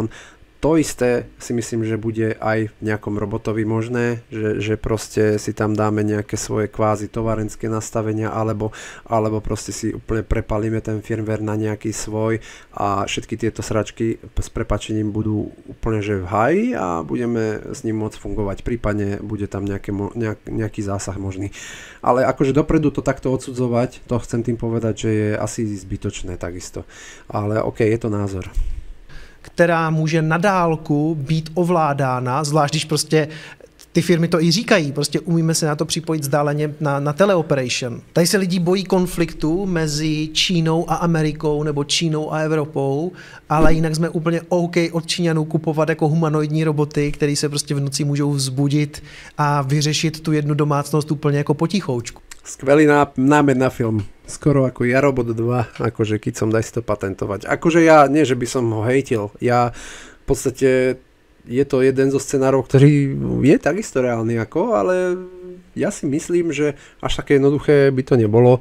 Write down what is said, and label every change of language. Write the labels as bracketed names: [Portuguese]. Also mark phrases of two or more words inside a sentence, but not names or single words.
[Slovak] To isté si myslím, že bude aj v nejakom robotovi možné, že proste si tam dáme nejaké svoje kvázi továrenské nastavenia, alebo proste si úplne prepalíme ten firmware na nejaký svoj a všetky tieto sračky s prepáčením budú úplne že v háji a budeme s ním môcť fungovať. Prípadne bude tam nejaký zásah možný. Ale akože dopredu to takto odsudzovať, to chcem tým povedať, že je asi zbytočné takisto. Ale OK, je to názor. [Czech] Která může na dálku být ovládána, zvlášť když prostě ty firmy to i říkají, prostě umíme se na to připojit vzdáleně na teleoperation. Tady se lidi bojí konfliktu mezi Čínou a Amerikou nebo Čínou a Evropou, ale jinak jsme úplně OK od Číňanů kupovat jako humanoidní roboty, které se prostě v noci můžou vzbudit a vyřešit tu jednu domácnost úplně jako potichoučku. [Slovak] Skvelý námed na film. Skoro ako Ja Robot 2, akože keď som daj si to patentovať. Akože ja, nie že by som ho hejtil, ja v podstate je to jeden zo scenárov, ktorý je takisto reálny ale ja si myslím, že až také jednoduché by to nebolo.